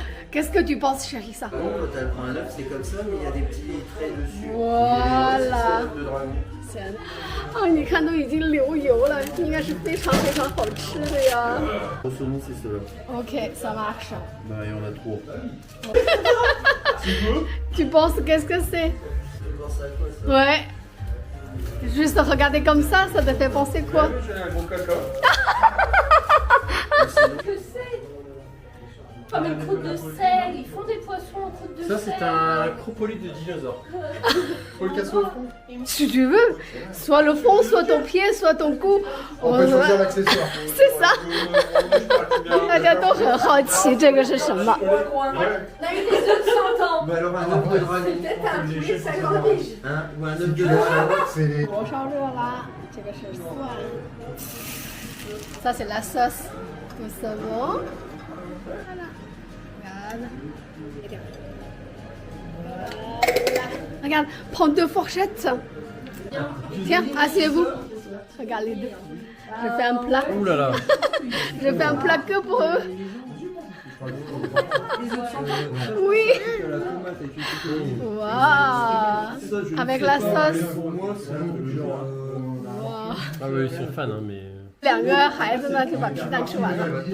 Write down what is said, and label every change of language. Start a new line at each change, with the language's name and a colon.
French: Qu'est-ce que tu penses, chérie, ça? Quand elle prend un œuf, c'est comme ça, mais il y a des petits traits dessus. Voilà. C'est de dragon.
Chinese: 啊，你看都已经流油了，应该是非常非常好吃的呀。
French: Au saumon, c'est cela. Ok, ça marche. Bah, il y en a trop. Tu penses qu'est-ce que c'est? Tu penses à quoi ça? Ouais. Juste regarder comme ça te fait penser quoi? J'ai un gros caca. Comme une croûte de sel, ils font des poissons en croûte de Ça, sel. c'est un cropolyte de dinosaure. Faut le casser au fond. Si tu veux, soit le fond, soit ton pied, soit ton cou. On peut choisir l'accessoire. C'est ça.
Chinese: 大家都很好奇这个是什么。
French: On a eu des œufs de 100 ans. Mais alors un œuf de dragon. Peut-être un poulet 50 piges. Hein? Ou un œuf de dragon, c'est les...
Chinese: 锅烧热啦，这个是蒜。
French: Ça c'est la sauce de saumon. Voilà. Regarde. Voilà. Regarde, prends 2 fourchettes. Tiens, asseyez-vous. Regarde les deux. Je fais un plat. Ouh là là. Je fais un plat que pour eux. Oui. Waouh. Avec la sauce. Pour moi, c'est un truc genre... Wow. Ah oui, ils sont fans, hein, mais.
Chinese: 2个孩子呢就把皮蛋吃完了。